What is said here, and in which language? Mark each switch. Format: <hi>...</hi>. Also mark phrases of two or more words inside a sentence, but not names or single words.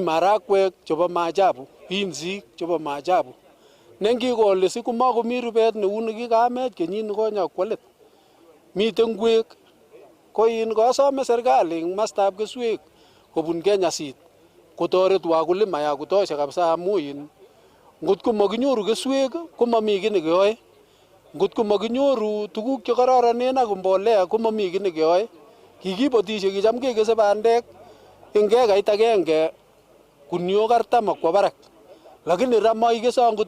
<kln>marakwek chebo maajabu pinsik chebo maajabu nengikole sikumakomi rubet neu nekikamech kenyit nikonye kwalet miten ngwek ko in kasome serikali eng mastab keswek kobun Kenya Seed kotoret wakulima</kln> <sw>ya kutosha kabisa</sw> <kln>amu in ngotko makinyoru keswek ko mami kiy nekeyoe ngotko makinyoru tuguk chekororonen ak mbolea ko mami kiy nekeyoe kikibotisie kicham kekese bandek eng kekait agenge kuniok 40 akwo barak lakini ra maikese angot</kln>